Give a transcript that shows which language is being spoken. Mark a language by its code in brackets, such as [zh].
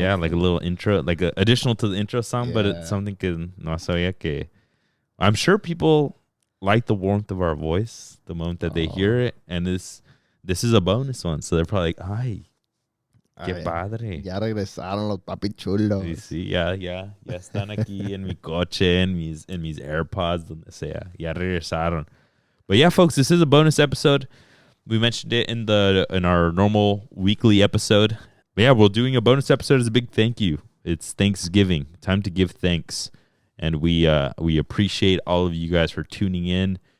[en] Yeah, like a little intro, like additional to the intro song, but it's something [es] que no sabía que. [en] I'm sure people like the warmth of our voice the moment that they hear it, and this is a bonus one, so they're probably like, [es] "Ay, qué padre." Ya regresaron los papichulos. Sí, ya están aquí en mi coche, en mis AirPods, donde sea. Ya regresaron. [en] But yeah, folks, this is a bonus episode. We mentioned it in our normal weekly episode. But yeah, we're doing a bonus episode as a big thank you. It's Thanksgiving, time to give thanks, and we appreciate all of you guys for tuning in.